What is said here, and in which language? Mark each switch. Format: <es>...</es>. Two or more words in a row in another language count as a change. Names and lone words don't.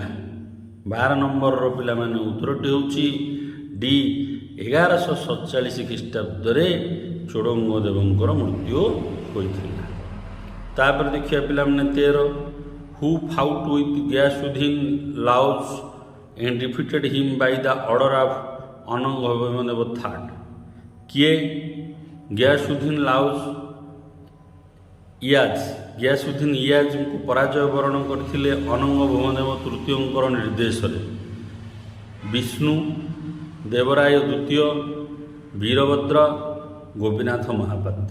<or>12 ନମ୍ବରର ପିଲାମାନେ ଉତ୍ତରଟି ହେଉଛି ଡି, 1147 ଖ୍ରୀଷ୍ଟାବ୍ଦରେ ଚୋଡ଼ଗଙ୍ଗ ଦେବଙ୍କର ମୃତ୍ୟୁ ହୋଇଥିଲା। ତାପରେ ଦେଖିବା ପିଲାମାନେ</or> <en>13, who fought with ଗିୟାସୁଦ୍ଦିନ୍ ଲାଉଜ୍ and defeated him by the order of ଅନଙ୍ଗ ଭୀମଦେବ ଥାର୍ଡ?</en> <or>କିଏ ଗିୟାସୁଦ୍ଦିନ୍ ଲାଉଜ୍ ଗିୟାସୁଦ୍ଦିନ୍ ଇୟାଜଙ୍କୁ ପରାଜୟ ବରଣ କରିଥିଲେ ଅନଙ୍ଗ ଭୀମଦେବ ତୃତୀୟଙ୍କର ନିର୍ଦ୍ଦେଶରେ? ବିଷ୍ଣୁ, ଦେବରାୟ ଦ୍ୱିତୀୟ, ବୀରଭଦ୍ର, ଗୋପୀନାଥ ମହାପାତ୍ର।</or>